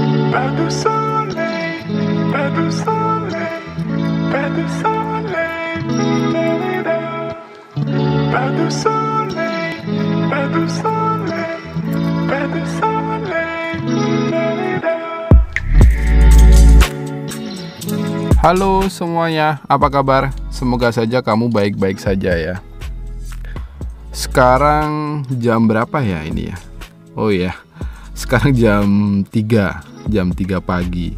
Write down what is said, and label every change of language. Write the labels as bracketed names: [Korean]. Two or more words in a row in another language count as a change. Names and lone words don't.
[French] Pas de soleil, pas de soleil, pas de soleil, pas de soleil, pas de soleil, pas de soleil. [Indonesian] Halo semuanya, apa kabar? Semoga saja kamu baik-baik saja ya. Sekarang jam berapa ya ini ya? Oh iya, sekarang jam 3 pagi.